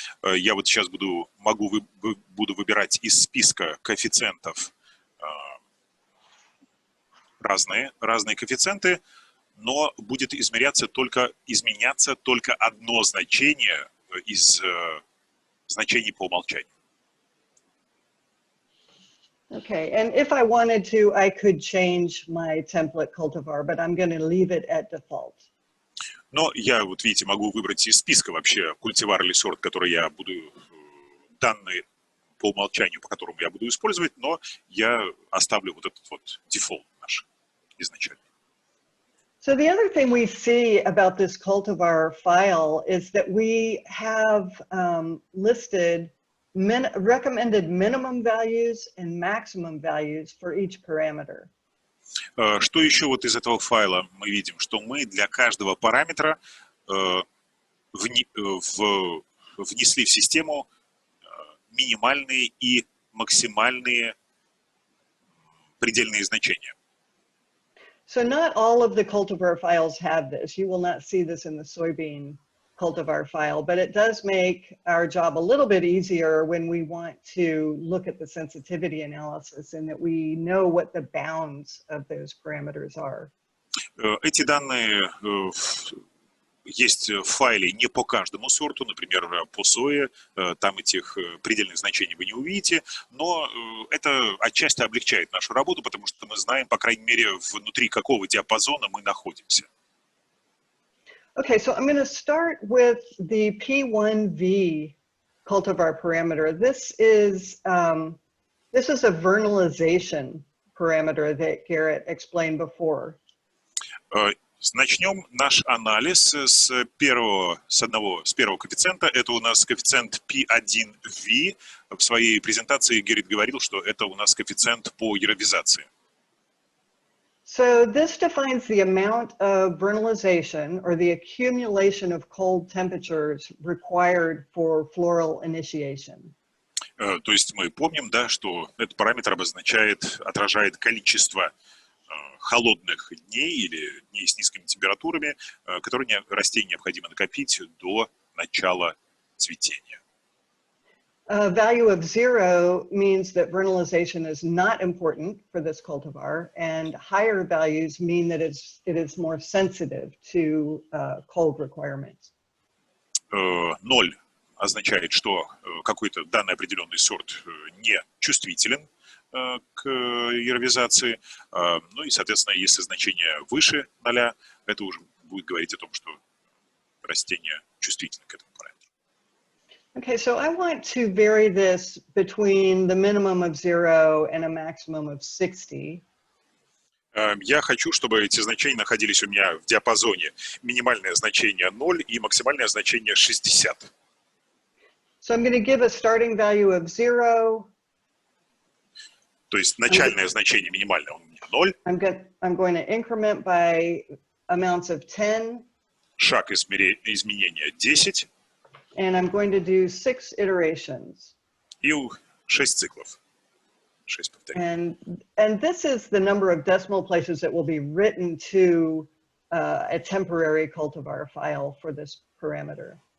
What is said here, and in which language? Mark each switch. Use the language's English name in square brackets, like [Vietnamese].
[Russian] Я вот сейчас буду выбирать из списка коэффициентов разные коэффициенты, но будет изменяться только одно значение из значений по умолчанию. [English] Okay, and if I wanted to, I could change my template cultivar, but I'm going to leave it at default. [Russian] Но я, вот видите, могу выбрать из списка вообще культивар или сорт, который я буду, данные по умолчанию, по которому я буду использовать, но я оставлю вот этот вот дефолт наш изначально. [English] So the other thing we see about this cultivar file is that we have listed recommended minimum values and maximum values for each parameter. [Russian] Что еще вот из этого файла мы видим? Что мы для каждого параметра внесли в систему минимальные и максимальные предельные значения. [English] So not all of the cultivar files have this. You will not see this in the soybean cultivar file, but it does make our job a little bit easier when we want to look at the sensitivity analysis and that we know what the bounds of those parameters are. [Russian] Эти данные есть в файле не по каждому сорту, например, по сое, там этих предельных значений вы не увидите, но это отчасти облегчает нашу работу, потому что мы знаем, по крайней мере, внутри какого диапазона мы находимся. [English] Okay, so I'm going to start with the P1V cultivar parameter. This is a vernalization parameter that Garrett explained before. [Russian] Начнем наш анализ с первого коэффициента. Это у нас коэффициент P1V. В своей презентации Геррит говорил, что это у нас коэффициент по яровизации. [English] So this defines the amount of vernalization or the accumulation of cold temperatures required for floral initiation. [Russian] То есть мы помним, да, что этот параметр отражает количество холодных дней или дней с низкими температурами, которые растению необходимо накопить до начала цветения. [English] A value of 0 means that vernalization is not important for this cultivar, and higher values mean that it is more sensitive to cold requirements. [Russian] 0 означает, что какой-то данный определенный сорт не чувствителен к яровизации. Ну и, соответственно, если значение выше 0, это уже будет говорить о том, что растение чувствительно к этому параметру. [English] Okay, so I want to vary this between the minimum of 0 and a maximum of 60. [Russian] Я хочу, чтобы эти значения находились у меня в диапазоне минимальное значение 0 и максимальное значение 60. [English] So I'm going to give a starting value of 0. [Russian] То есть начальное значение минимальное у меня 0. [English] I'm going to increment by amounts of 10. [Russian] Шаг изменения 10. [English] And I'm going to do 6 iterations. [Russian] И 6 циклов. 6 повторений. [English] And this is the number of decimal places that will be written to a temporary cultivar file for this parameter.